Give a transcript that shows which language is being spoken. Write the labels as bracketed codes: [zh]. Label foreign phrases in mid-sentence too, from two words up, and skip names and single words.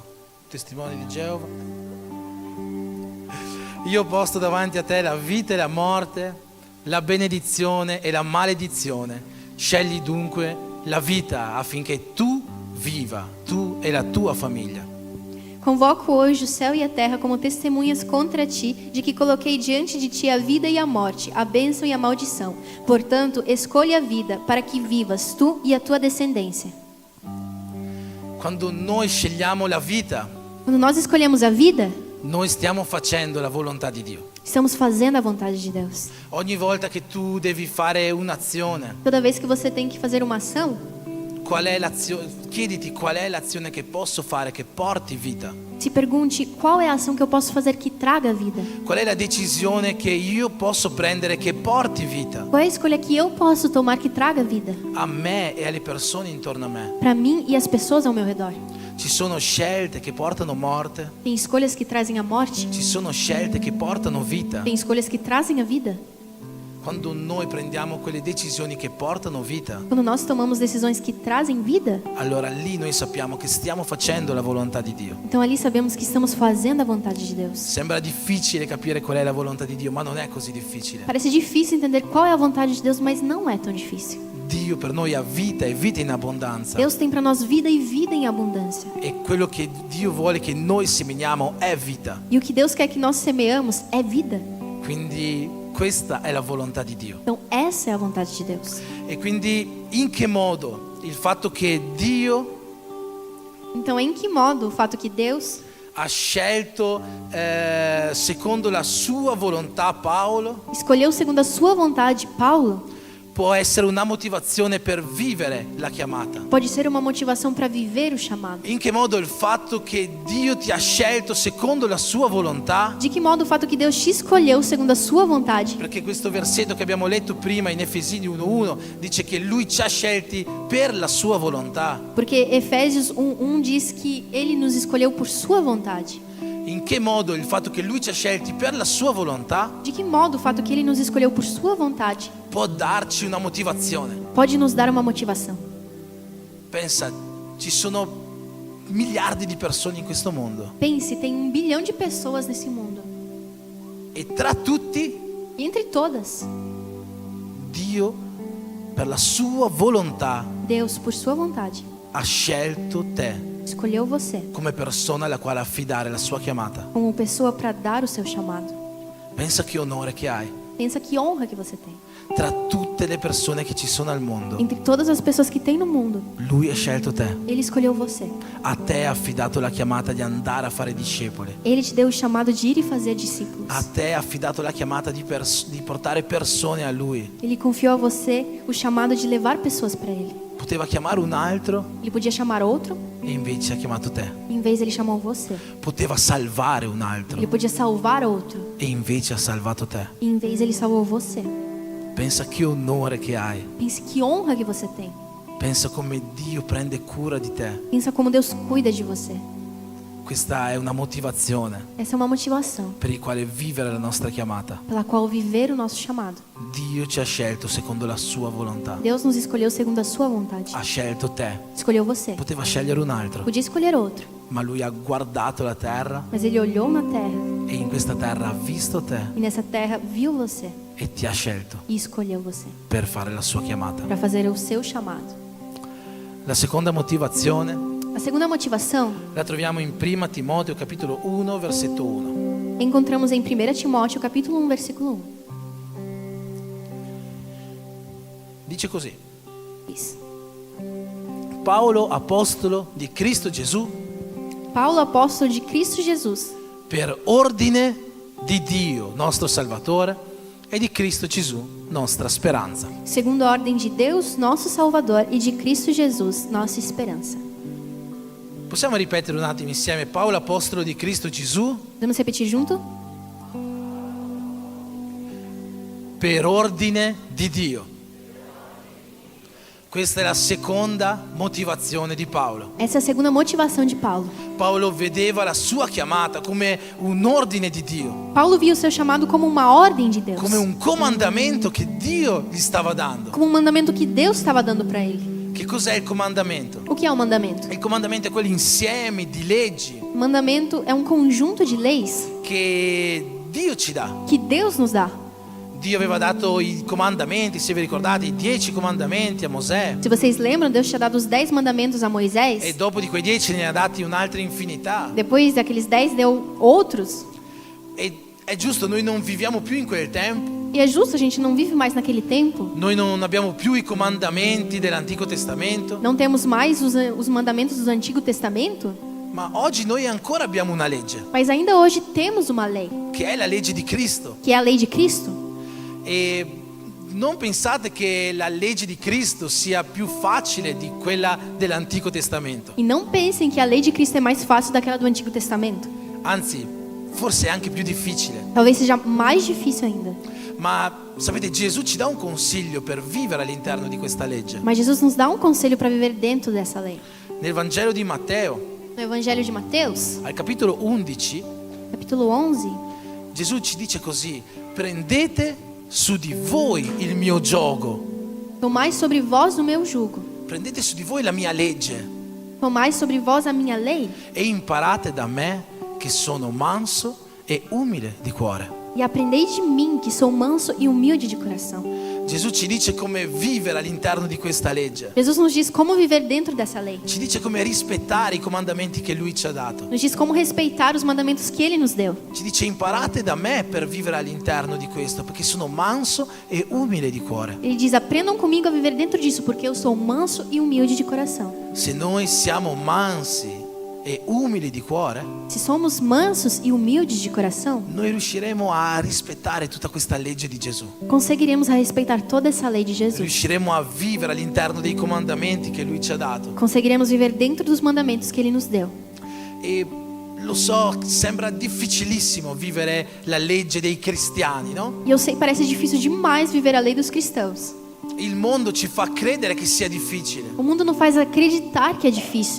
[it] Testimone di Geova. Io ho posto davanti a te la vita e la morte, la benedizione e la maledizione. Scegli dunque la vita affinché tu viva, tu e la tua famiglia. [pt] Convoco hoje o céu e a terra como testemunhas contra ti, de que coloquei diante de ti a vida e a morte, a bênção e a maldição. Portanto, escolha a vida, para que vivas tu e a tua descendência. [it] Quando noi scegliamo la vita, [pt] Quando nós escolhemos a vida, [it] noi stiamo facendo la volontà di Dio. [pt] estamos fazendo a vontade de Deus. [it] Ogni volta che tu devi fare un'azione, [pt] Toda vez que você tem que fazer uma ação, [it] qual è l'azione? Chiediti qual è l'azione che posso fare che porti vita. [pt] se pergunte qual é a ação que eu posso fazer que traga vida. [it] Qual è la decisione che io posso prendere che porti vita [pt] Qual é a escolha que eu posso tomar que traga vida [it] a me e alle persone intorno a me? [pt] para mim e as pessoas ao meu redor? [it] Ci sono scelte che portano morte, [pt] Tem escolhas que trazem a morte, [it] ci sono scelte che portano vita. [pt] tem escolhas que trazem a vida. [it] Quando noi prendiamo quelle decisioni che portano vita, [pt] Quando nós tomamos decisões que trazem vida, [it] allora lì noi sappiamo che stiamo facendo la volontà di Dio. [pt] então ali sabemos que estamos fazendo a vontade de Deus. [it] Sembra difficile capire qual è la volontà di Dio, ma non è così difficile. [pt] Parece difícil entender qual é a vontade de Deus, mas não é tão difícil. [it] Dio per noi ha vita e vita in abbondanza. [pt] Deus tem para nós vida e vida em abundância. [it] E quello che Dio vuole che noi seminiamo è vita. [pt] E o que Deus quer que nós semeamos é vida. [it] Quindi questa è la volontà di Dio. [pt] Então essa é a vontade de Deus. [it] E quindi in che modo il fatto che Dio [pt] Então em que modo o fato que Deus [it] ha scelto secondo la sua volontà Paolo [pt] escolheu segundo a sua vontade Paulo [it] può essere una motivazione per vivere la chiamata. [pt] Pode ser uma motivação para viver o chamado. [it] In che modo il fatto che Dio ti ha scelto secondo la sua volontà? [pt] De que modo o fato que Deus te escolheu segundo a sua vontade? [it] Perché questo versetto che abbiamo letto prima in Efesini 1:1 dice che Lui ci ha scelti per la sua volontà. [pt] Porque Efésios 1:1 diz que ele nos escolheu por sua vontade. [it] In che modo il fatto che Lui ci ha scelti per la sua volontà [pt] De que modo o fato que ele nos escolheu por sua vontade [it] può darci una motivazione? [pt] pode nos dar uma motivação? [it] Pensa, ci sono miliardi di persone in questo mondo [pt] Pense, tem 1 bilhão de pessoas nesse mundo. [it] e tra tutti [pt] E entre todas, [it] Dio per la sua volontà [pt] Deus, por sua vontade, [it] ha scelto te [pt] escolheu você [it] come persona alla quale affidare la sua chiamata. [pt] como pessoa para dar o seu chamado. [it] Pensa che onore che hai [pt] Pensa que honra que você tem. [it] tra tutte le persone che ci sono al mondo. [pt] Entre todas as pessoas que tem no mundo, [it] Lui ha scelto te. [pt] ele escolheu você. [it] A te ha affidato la chiamata di andare a fare discepoli. [pt] Ele te deu o chamado de ir e fazer discípulos. [it] A te ha affidato la chiamata di portare persone a Lui. [pt] Ele confiou a você o chamado de levar pessoas para ele. [it] Poteva chiamare un altro [pt] Ele podia chamar outro, [it] e invece ha chiamato te. [pt] em vez ele chamou você. [it] Poteva salvare un altro [pt] Ele podia salvar outro, [it] e invece ha salvato te. [pt] e em vez ele salvou você. [it] Pensa che onore che hai. [pt] Pense que honra que você tem. [it] Pensa come Dio prende cura di te. [pt] Pensa como Deus cuida de você. [it] Questa è una motivazione [pt] Essa é uma motivação [it] per il quale vivere la nostra chiamata. [pt] pela qual viver o nosso chamado. [it] Dio ci ha scelto secondo la sua volontà. [pt] Deus nos escolheu segundo a sua vontade. [it] Ha scelto te. [pt] Escolheu você. [it] Poteva scegliere un altro, [pt] Podia escolher outro, [it] ma Lui ha guardato la terra [pt] mas ele olhou na terra [it] e in questa terra ha visto te [pt] e nessa terra viu você [it] e ti ha scelto [pt] e escolheu você [it] per fare la sua chiamata. [pt] para fazer o seu chamado. [it] La seconda motivazione [pt] A segunda motivação [it] la troviamo in 1 Timoteo capitolo 1 versetto 1. [pt] encontramos em 1 Timóteo capítulo 1, versículo 1. [it] Dice così: [pt] Diz: [it] Paolo, apostolo di Cristo Gesù, [pt] Paulo, apóstolo de Cristo Jesus, [it] per ordine di Dio, nostro Salvatore, e di Cristo Gesù, nostra speranza. [pt] segundo a ordem de Deus, nosso Salvador, e de Cristo Jesus, nossa esperança. [it] Possiamo ripetere un attimo insieme? Paolo, apostolo di Cristo Gesù, [pt] Vamos repetir junto? [it] per ordine di Dio. Questa è la seconda motivazione di Paolo. [pt] Essa é a segunda motivação de Paulo. [it] Paolo vedeva la sua chiamata come un ordine di Dio, [pt] Paulo via o seu chamado como uma ordem de Deus, [it] come un comandamento che Dio gli stava dando. [pt] como um mandamento que Deus estava dando para ele. [it] Che cos'è il comandamento? [pt] O que é o mandamento? [it] Il comandamento è quell'insieme di leggi [pt] O mandamento é um conjunto de leis [it] che Dio ci dà. [pt] que Deus nos dá. [it] Dio aveva dato i comandamenti, se vi ricordate, i 10 comandamenti a Mosè, [pt] Se vocês lembram, Deus tinha dado os 10 mandamentos a e Moisés. [it] dopo di quei 10 ne ha dati un'altra infinità. [pt] Depois daqueles 10 deu outros. [it] E è giusto, noi non viviamo più in quel tempo, [pt] E é justo, a gente não vive mais naquele tempo. [it] noi non abbiamo più i comandamenti dell'Antico Testamento, [pt] Não temos mais os mandamentos do Antigo Testamento. [it] ma oggi noi ancora abbiamo una legge, [pt] Mas ainda hoje temos uma lei, [it] che è la legge di Cristo. [pt] que é a lei de Cristo. [it] E non pensate che la legge di Cristo sia più facile di quella dell'Antico Testamento. [pt] E não pensem que a lei de Cristo é mais fácil daquela do Antigo Testamento. [it] Anzi, forse è anche più difficile. [pt] Talvez seja mais difícil ainda. [it] Ma sapete, Gesù ci dà un consiglio per vivere all'interno di questa legge. [pt] Mas Jesus nos dá um conselho para viver dentro dessa lei. [it] Nel Vangelo di Matteo, [pt] No Evangelho de Mateus, [it] al capitolo 11, [pt] capítulo 11, [it] Gesù ci dice così: prendete su di voi il mio giogo, [pt] tomai sobre vós o meu jugo, [it] prendete su di voi la mia legge [pt] tomai sobre vós a minha lei [it] e imparate da me che sono manso e umile di cuore. [pt] e aprendei de mim, que sou manso e humilde de coração. [it] Gesù ci dice come vivere all'interno di questa legge, [pt] Jesus nos diz como viver dentro dessa lei. [it] ci dice come rispettare i comandamenti che Lui ci ha dato, [pt] Nos diz como respeitar os mandamentos que Ele nos deu. [it] ci dice imparate da me per vivere all'interno di questo, perché sono manso e umile di cuore. [pt] Ele diz: aprendam comigo a viver dentro disso, porque eu sou manso e humilde de coração. [it] Se noi siamo mansi e umili di cuore, [pt] se somos mansos e humildes de coração, [it] noi riusciremo a rispettare tutta questa legge di Gesù. [pt] conseguiremos a respeitar toda essa lei de Jesus. [it] Riusciremo a vivere all'interno dei comandamenti che Lui ci ha dato. [pt] Conseguiremos viver dentro dos mandamentos que Ele nos deu. [it] E lo so, sembra difficilissimo vivere la legge dei cristiani, no? [pt] E eu sei, parece difícil demais viver a lei dos cristãos. [it] Il mondo ci fa credere che sia difficile. [pt] O mundo nos faz acreditar que é difícil.